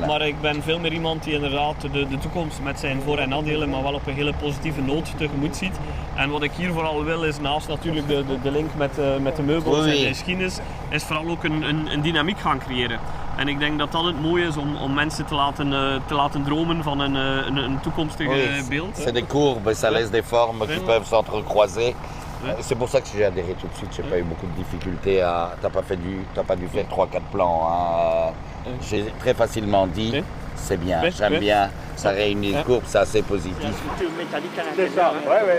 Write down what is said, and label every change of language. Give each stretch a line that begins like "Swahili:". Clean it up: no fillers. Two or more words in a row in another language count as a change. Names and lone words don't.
Dutch: Maar ik ben veel meer iemand die inderdaad de toekomst met zijn voor- en nadelen, maar wel op een hele positieve noot tegemoet ziet. En wat ik hier vooral wil is, naast natuurlijk de link met de meubels en de geschiedenis, is vooral ook een dynamiek gaan creëren. En ik denk dat dat het mooie is om mensen te laten dromen van een toekomstig beeld.
French: C'est des courbes, ça laisse des formes qui peuvent s'entrecroiser. C'est pour ça que j'ai adhéré tout de suite, j'ai pas eu beaucoup de difficultés à... T'as pas dû faire 3-4 plans. Hein. J'ai très facilement dit, c'est bien, j'aime bien, ça réunit les courbes, c'est assez positif. C'est ça, ouais.